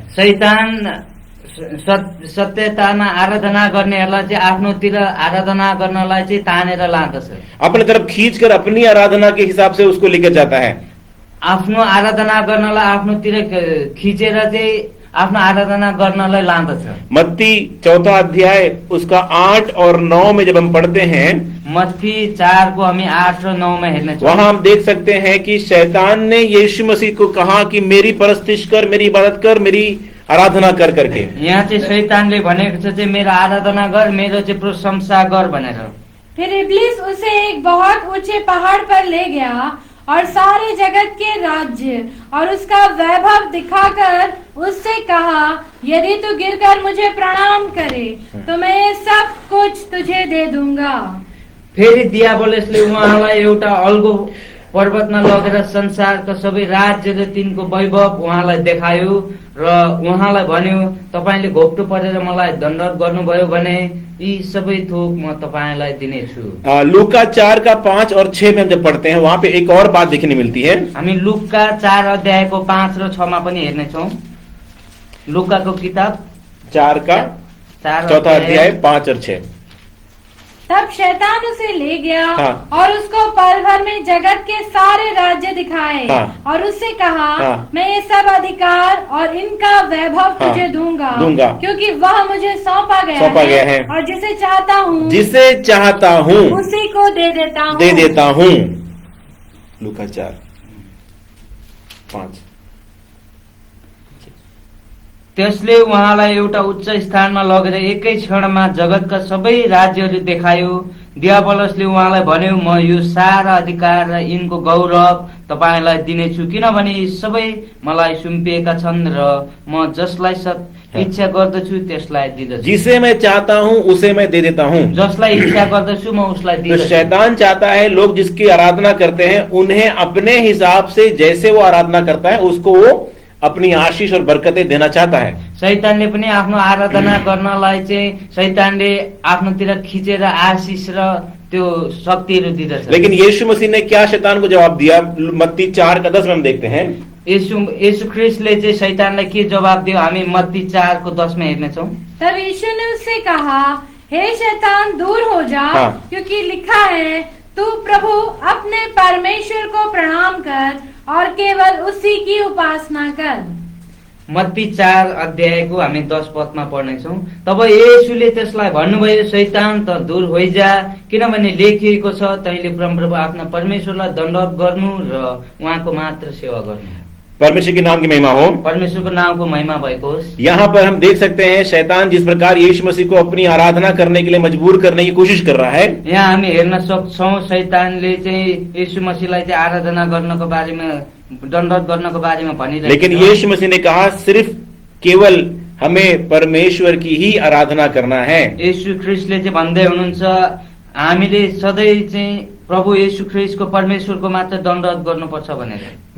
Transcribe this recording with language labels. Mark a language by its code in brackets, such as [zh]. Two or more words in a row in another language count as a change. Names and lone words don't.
[ne] शैतान सत्यतामा आराधना गर्नेहरूलाई चाहिँ आफ्नोतिर आराधना गर्नलाई चाहिँ तानेर लाँदछ। [hi] अपने तरफ खींचकर अपनी आराधना के हिसाब से उसको लेकर जाता है। [ne] आफ्नो आराधना गर्नलाई आफ्नोतिर खिचेर चाहिँ आफ्नो आराधना गर्नलाई लाँदछ। [hi] मत्ती 4 अध्याय उसका 8 और 9 में जब हम पढ़ते हैं, [ne] मत्ती 4 को हामी 8 र 9 में हेर्नेछौँ। [hi] वहां हम देख सकते हैं कि शैतान ने यीशु मसीह को कहा कि मेरी परस्तिश कर, मेरी इबादत कर, मेरी आराधना कर करके। [ne] यहाँ चाहिँ शैतानले भनेको छ चाहिँ मेरो आराधना गर, मेरो चाहिँ प्रशंसा गर भनेर। [hi] फिर इब्लिस उसे एक बहुत ऊंचे पहाड़ पर ले गया और सारे जगत के राज्य और उसका वैभव दिखाकर उससे कहा, यदि तू गिरकर मुझे प्रणाम करे तो मैं ये सब कुछ तुझे दे दूंगा। [ne] फेरि दियाबलसले उहाँलाई एउटा अल्गो पर्वतमा लगेर संसारका सबै राज्य र तिनको वैभव उहाँलाई देखायो र उहाँलाई भन्यो, तपाईले घोप्टो परेर मलाई दण्डवत गर्नुभयो भने यी सबै थोक म तपाईलाई दिनेछु। [hi] लूका 4 का 5 और 6 में हम जब पढ़ते हैं, वहां पे एक और बात देखने मिलती है। [ne] हामी लुका 4 अध्यायको 5 र 6 मा पनि हेर्नेछौँ। लुकाको किताब [hi] 4 का 4 अध्याय 5 और 6। तब शैतान उसे ले गया हाँ। और उसको पल भर में जगत के सारे राज्य दिखाए हाँ। और उससे कहा, हाँ। मैं ये सब अधिकार और इनका वैभव तुझे दूंगा क्योंकि वह मुझे सौंपा गया है और जिसे चाहता हूँ उसी को दे देता हूँ। लूका 4:5। [ne] त्यसले उहाँलाई एउटा उच्च स्थानमा लगेर एकै क्षणमा जगतका सबै राज्यहरू देखायो। दियाबलसले उहाँलाई भन्यो, म यो सारा अधिकार र यिनको गौरव तपाईलाई दिनेछु, किनभने यी सबै मलाई सुम्पिएका छन् र म जसलाई इच्छा गर्दछु त्यसलाई दिदछु। [hi] जिसे मैं चाहता हूँ उसे मैं दे देता हूँ। [ne] जसलाई इच्छा गर्दछु म उसलाई तो दिदछु। [hi] शैतान चाहता है लोग जिसकी आराधना करते हैं उन्हें अपने हिसाब से जैसे वो आराधना करता है उसको वो अपनी आशीष और बरकतें देना चाहता है। [ne] शैतानले पनि आफ्नो आराधना गर्नलाई चाहिँ शैतानले आफ्नोतिर खिचेर आशिष र त्यो शक्तिहरू दिदछ। [hi] लेकिन यीशु मसीह ने क्या शैतान को जवाब दिया? मत्ती 4 का 10 में हम देखते हैं। [ne] यीशु ख्रिस्टले चाहिँ शैतानलाई के जवाब दियो हामी मत्ती 4 को 10 में हेर्नेछौँ। [hi] तब यीशु ने उससे कहा, हे शैतान दूर हो जा, हाँ। क्योंकि लिखा है, तू प्रभु अपने परमेश्वर को प्रणाम कर और केवल उसी की उपासना कर। [ne] मत्ती 4 अध्यायको हामी 10 पदमा पढ्नेछौँ। तब येशूले त्यसलाई भन्नुभयो, शैतान त दूर होइजा, किनभने लेखिएको छ, तैँले परमप्रभु आफ्ना परमेश्वरलाई दण्डवत गर्नु र उहाँको मात्र सेवा गर्नु। [hi] परमेश्वर के नाम की महिमा हो। [ne] परमेश्वरको नामको महिमा भएको होस्। [hi] यहाँ पर हम देख सकते हैं शैतान जिस प्रकार यीशु मसीह को अपनी आराधना करने के लिए मजबूर करने की कोशिश कर रहा है। [ne] यहाँ हामी हेर्न सक्छौँ शैतानले चाहिँ यीशु मसीहलाई चाहिँ आराधना गर्नको बारेमा, दण्डवत गर्नको बारेमा भनिरहेको छ। [hi] लेकिन यीशु मसीह ने कहा सिर्फ केवल हमें परमेश्वर की ही आराधना करना है। [ne] यीशु ख्रिस्टले चाहिँ भन्दै हुनुहुन्छ, हामीले सधैँ चाहिँ प्रभु यीशु ख्रिस्ट को परमेश्वर को मात्र दण्डवत गर्नुपर्छ भनेर।